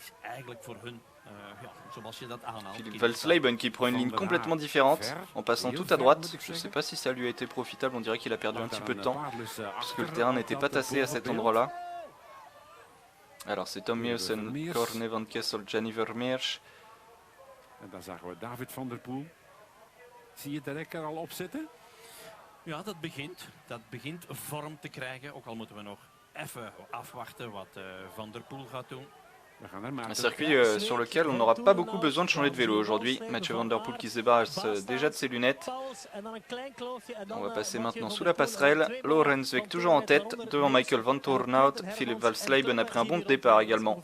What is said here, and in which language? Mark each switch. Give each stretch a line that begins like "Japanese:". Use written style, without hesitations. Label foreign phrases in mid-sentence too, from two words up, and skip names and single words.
French: Philipp Walsleben qui prend une ligne complètement différente en passant tout à droite. Je ne sais pas si ça lui a été profitable, on dirait qu'il a perdu un petit peu de temps puisque le terrain n'était pas tassé à cet endroit-là. Alors c'est Tom Meusen, Corne van Kessel, Gianni Vermeersch. David van der Poel.
Dutch: Zie je de rekker al opzetten? Ja, dat begint vorm te krijgen. Ook al moeten we nog even afwachten wat Van der Poel gaat doen.
French: Un circuit sur lequel on n'aura pas beaucoup besoin de changer de vélo aujourd'hui. Mathieu Van Der Poel qui se débarrasse déjà de ses lunettes. On va passer maintenant sous la passerelle. Lorenzweg toujours en tête devant Michael Vantoornout. Philipp Walsleben a pris un bon départ également.